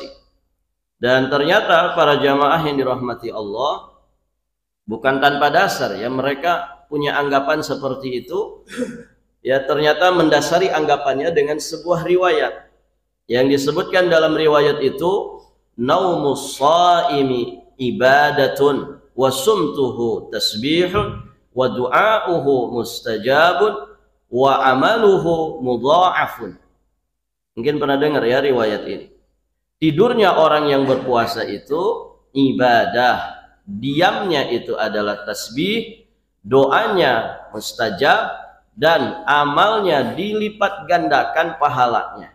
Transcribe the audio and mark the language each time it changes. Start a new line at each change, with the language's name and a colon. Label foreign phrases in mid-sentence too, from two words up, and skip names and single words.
Indonesian: Dan ternyata para jamaah yang dirahmati Allah bukan tanpa dasar ya, mereka punya anggapan seperti itu ya, ternyata mendasari anggapannya dengan sebuah riwayat yang disebutkan dalam riwayat itu,
Arabic: نوم الصائم عبادة وصمته تسبيح ودعاؤه مستجاب وعمله مضاعف.
Indonesian: Mungkin pernah dengar ya riwayat ini. Tidurnya orang yang berpuasa itu ibadah, diamnya itu adalah tasbih, doanya mustajab, dan amalnya dilipat gandakan pahalanya.